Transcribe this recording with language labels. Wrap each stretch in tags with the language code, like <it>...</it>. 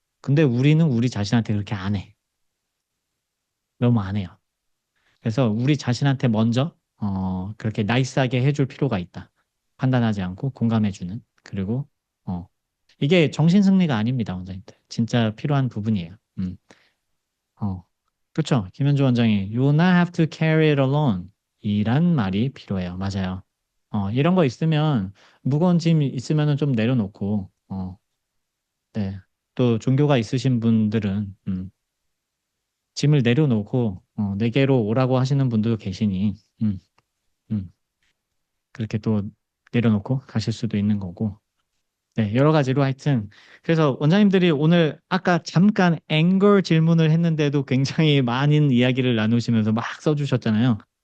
<ko>근데 우리는 우리 자신한테 그렇게 안 해. 너무 안 해요. 그래서 우리 자신한테 먼저 그렇게 나이스하게 해줄 필요가 있다. 판단하지 않고 공감해주는. 그리고 어, 이게 정신승리가 아닙니다, 원장님들. 진짜 필요한 부분이에요. 어, 그렇죠. 김현주 원장이</ko> <en>You will not have to carry it alone.</en> <ko>이란 말이 필요해요. 맞아요. 이런 거 있으면 무거운 짐 있으면은 좀 내려놓고 네. 또 종교가 있으신 분들은 짐을 내려놓고 내게로 오라고 하시는 분들도 계시니 음, 음, 그렇게 또 내려놓고 가실 수도 있는 거고 네, 여러 가지로 하여튼 그래서 원장님들이 오늘 아까 잠깐 앵걸 질문을 했는데도 굉장히 많은 이야기를 나누시면서 막 써주셨잖아요.</ko>